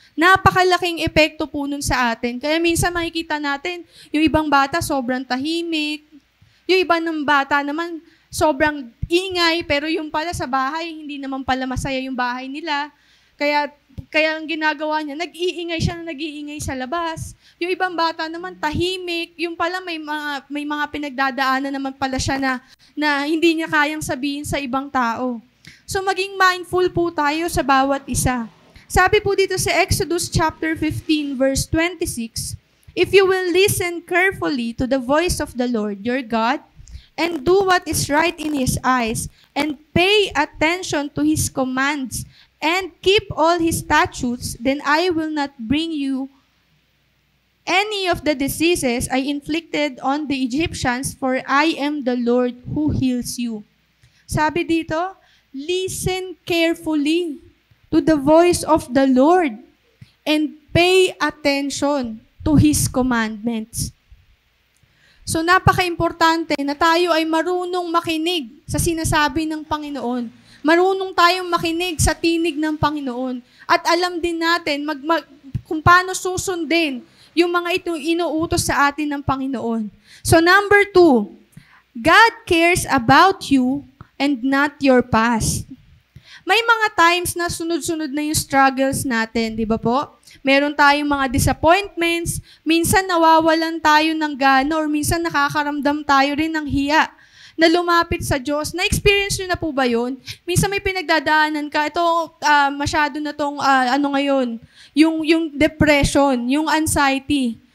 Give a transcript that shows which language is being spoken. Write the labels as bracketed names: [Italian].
[Filipino] Napakalaking epekto po nun sa atin. Kaya minsan makikita natin, yung ibang bata sobrang tahimik, yung iba ng bata naman sobrang ingay, pero yung pala sa bahay, hindi naman pala masaya yung bahay nila. Kaya ang ginagawa niya, nag-iingay sa labas. Yung ibang bata naman tahimik, yung pala may mga pinagdadaanan naman pala siya na hindi niya kayang sabihin sa ibang tao. So maging mindful po tayo sa bawat isa. Sabi po dito sa [English] Exodus chapter 15 verse 26, if you will listen carefully to the voice of the Lord your God and do what is right in His eyes and pay attention to His commands and keep all His statutes, then I will not bring you any of the diseases I inflicted on the Egyptians, for I am the Lord who heals you. [Filipino] Sabi dito, [English] listen carefully to the voice of the Lord and pay attention to His commandments. [Filipino] So napaka-importante na tayo ay marunong makinig sa sinasabi ng Panginoon. Marunong tayong makinig sa tinig ng Panginoon. At alam din natin kung paano susundin yung mga ito inuutos sa atin ng Panginoon. [English] So number 2, God cares about you and not your past. [Filipino] May mga times na sunod-sunod na yung struggles natin, di ba po? Meron tayong mga disappointments, minsan nawawalan tayo ng gana or minsan nakakaramdam tayo rin ng hiya na lumapit sa Diyos. Na-experience nyo na po ba yun? Minsan may pinagdadaanan ka, ito masyado na tong ngayon, yung depression, yung anxiety.